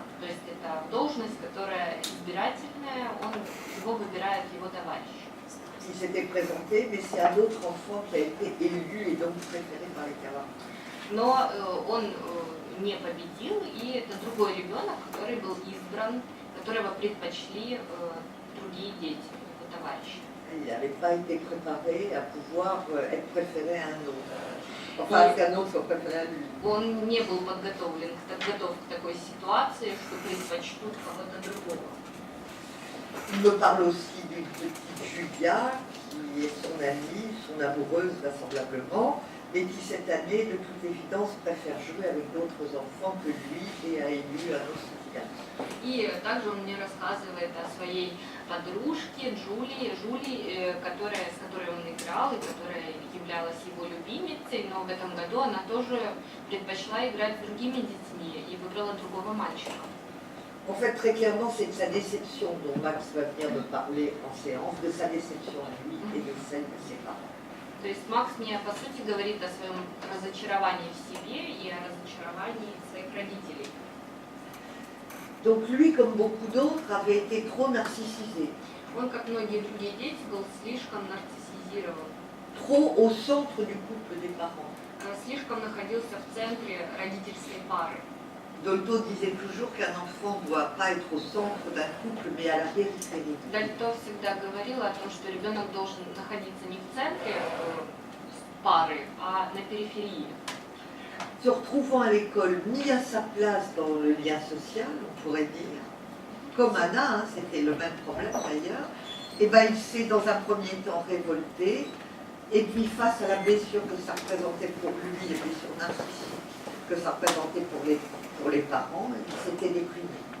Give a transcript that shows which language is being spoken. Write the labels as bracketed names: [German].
[Russian] То есть это должность, которая избирательная, его выбирает его товарищ. [French] Il s'était présenté, mais c'est un autre enfant qui a été élu et donc préféré par les camarades. [Russian] Но он не победил, и это другой ребенок, который был избран, которого предпочли другие дети, его товарищи. [French] Il n'avait pas été préparé à pouvoir être préféré à un autre. Enfin, qu'un autre soit préféré à lui. [Russian] Он не был подготовлен, готов к такой ситуации, что предпочтут кого-то другого. [French] Il me parle aussi d'une petite Julia, qui est son amie, son amoureuse vraisemblablement, et qui cette année, de toute évidence, préfère jouer avec d'autres enfants que lui et a élu un autre psychiatre. [Russian] И также он мне рассказывает о своей подружке Джулии, с которой он играл и которая являлась его любимицей, но в этом году она тоже предпочла играть с другими детьми и выбрала другого мальчика. [French] En fait, très clairement, c'est de sa déception dont Max va venir me parler en séance, de sa déception à lui et de celle de ses parents. [Russian] То есть Макс мне, по сути, говорит о своем разочаровании в себе и о разочаровании своих родителей. [French] Donc lui, comme beaucoup d'autres, avait été trop narcissisé. [Russian] Он, как многие другие дети, был слишком нарциссизирован, [French] Trop au centre du couple des parents. [Russian] слишком находился в центре родительской пары. [French] Dolto disait toujours qu'un enfant ne doit pas être au centre d'un couple, mais à la périphérie. [Russian] Дальто всегда говорил о том, что ребенок должен находиться не в центре пары, а на периферии. [French] Se retrouvant à l'école ni à sa place dans le lien social, on pourrait dire, comme Anna, c'était le même problème d'ailleurs, et ben il s'est dans un premier temps révolté, et puis face à la blessure que ça représentait pour lui, les blessures narcissiques que ça représentait pour les parents, il s'était déprimé.